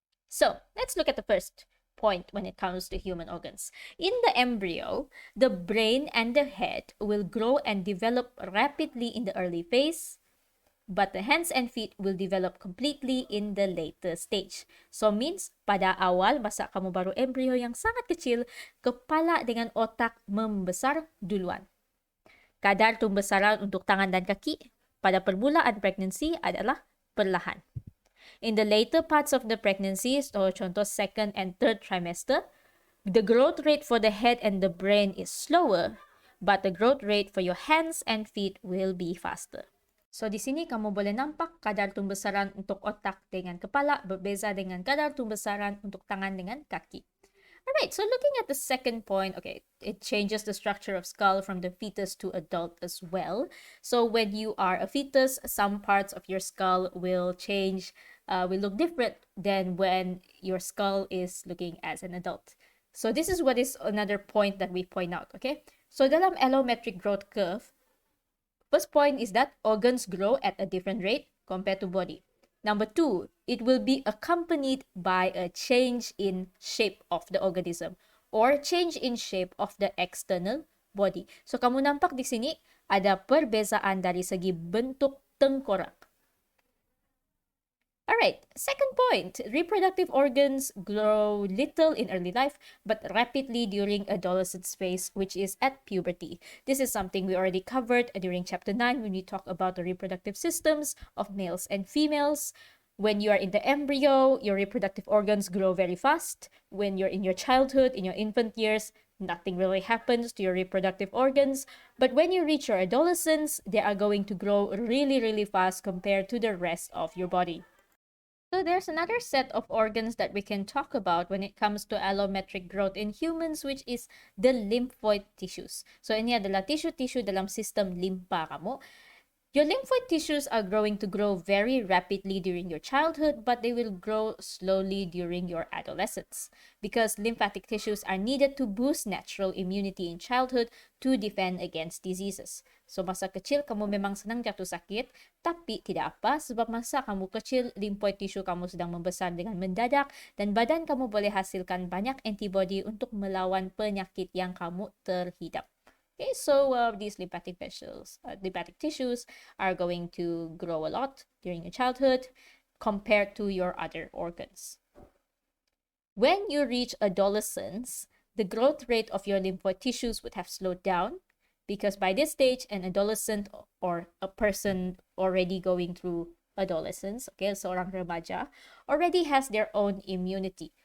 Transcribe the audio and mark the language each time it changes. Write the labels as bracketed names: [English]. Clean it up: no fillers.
[English] So, let's look at the first point when it comes to human organs. In the embryo, the brain and the head will grow and develop rapidly in the early phase, but the hands and feet will develop completely in the later stage. [Malay] So means, pada awal masa kamu baru embryo yang sangat kecil, kepala dengan otak membesar duluan. Kadar tumbesaran untuk tangan dan kaki pada permulaan pregnancy adalah perlahan. [English] In the later parts of the pregnancy, so contoh second and third trimester, the growth rate for the head and the brain is slower, but the growth rate for your hands and feet will be faster. [Malay] So di sini kamu boleh nampak kadar tumbesaran untuk otak dengan kepala berbeza dengan kadar tumbesaran untuk tangan dengan kaki. [English] Alright, so looking at the second point, okay, it changes the structure of skull from the fetus to adult as well. So when you are a fetus, some parts of your skull will change, will look different than when your skull is looking as an adult. So this is what is another point that we point out, okay? So dalam allometric growth curve, first point is that organs grow at a different rate compared to body. Number 2, it will be accompanied by a change in shape of the organism or change in shape of the external body. [Malay] So kamu nampak di sini ada perbezaan dari segi bentuk tengkorak. [English] All right, second point, reproductive organs grow little in early life but rapidly during adolescence phase, which is at puberty. This is something we already covered during chapter 9 when we talk about the reproductive systems of males and females. When you are in the embryo, your reproductive organs grow very fast. When you're in your childhood, in your infant years, nothing really happens to your reproductive organs. But when you reach your adolescence, they are going to grow really, really fast compared to the rest of your body. So there's another set of organs that we can talk about when it comes to allometric growth in humans, which is the lymphoid tissues. [Malay] So ini adalah tissue-tissue dalam sistem limpa kamu. [English] Your lymphoid tissues are going to grow very rapidly during your childhood, but they will grow slowly during your adolescence because lymphatic tissues are needed to boost natural immunity in childhood to defend against diseases. [Malay] So masa kecil kamu memang senang jatuh sakit, tapi tidak apa sebab masa kamu kecil lymphoid tissue kamu sedang membesar dengan mendadak dan badan kamu boleh hasilkan banyak antibody untuk melawan penyakit yang kamu terhidap. [English] Okay, so these lymphatic tissues are going to grow a lot during your childhood compared to your other organs. When you reach adolescence, the growth rate of your lymphoid tissues would have slowed down because by this stage, an adolescent or a person already going through adolescence, okay, [Malay] seorang remaja, [English] already has their own immunity.